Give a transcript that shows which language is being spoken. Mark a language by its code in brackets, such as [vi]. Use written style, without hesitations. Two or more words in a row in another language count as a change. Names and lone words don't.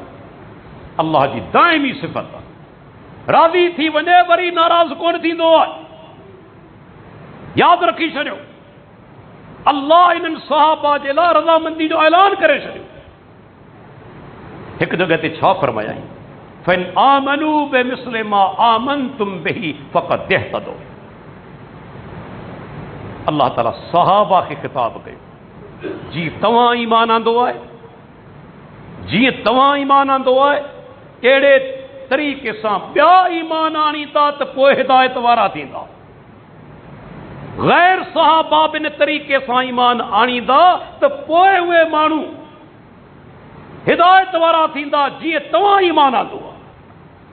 [sd] अल्लाह जी दाइमी सिफ़त आहे। राज़ी थी वञे वरी नाराज़ कोन थींदो आहे। यादि रखी छॾियो, अल्लाह इन्हनि सहाबा जे लाइ रज़ामंदी जो ऐलान करे छॾियो। हिकु जॻह ते छा फरमायाई? [ar] فإن آمنوا بمثل ما آمنتم به فقد اهتدوا. [sd] अल्लाह ताला सहाबा खे ख़िताब कयो, जी तव्हां ईमान आंदो आहे, जीअं तव्हां ईमान आंदो आहे अहिड़े तरीक़े सां ॿिया ईमान आणींदा त पोइ हिदायत वारा थींदा। गैर सहाबा बिन तरीक़े सां ईमान आणींदा त पोइ उहे माण्हू हिदायत वारा थींदा जीअं तव्हां ईमान आंदो आहे।